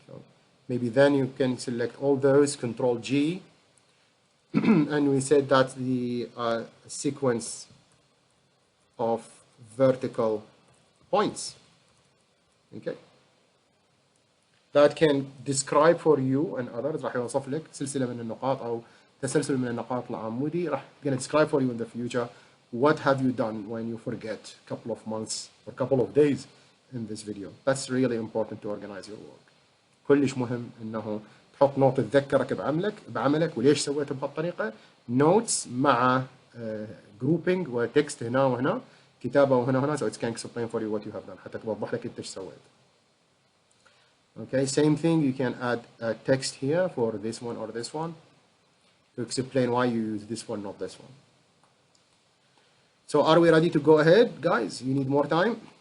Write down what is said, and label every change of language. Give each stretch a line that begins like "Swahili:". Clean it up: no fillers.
English: So maybe then you can select all those, Control G, and we said that's the sequence of vertical points. Okay, that can describe for you and others.
Arabic: راح يوصف لك سلسلة من النقاط أو تسلسل من النقاط العمودي. راح
English: gonna describe for you in the future what have you done when you forget a couple of months or a couple of days in this video. That's really important to organize your work.
Arabic: كلش مهم إنه تحط نوت تذكرك بعملك وليش سويته بهالطريقة. notes مع grouping وتكست هنا وهنا كتابة وهنا
English: so it can explain for you what you have done
Arabic: حتى توضح لك انت ايش سويت.
English: Okay, same thing, you can add a text here for this one or this one to explain why you use this one, not this one. So are we ready to go ahead, guys? You need more time?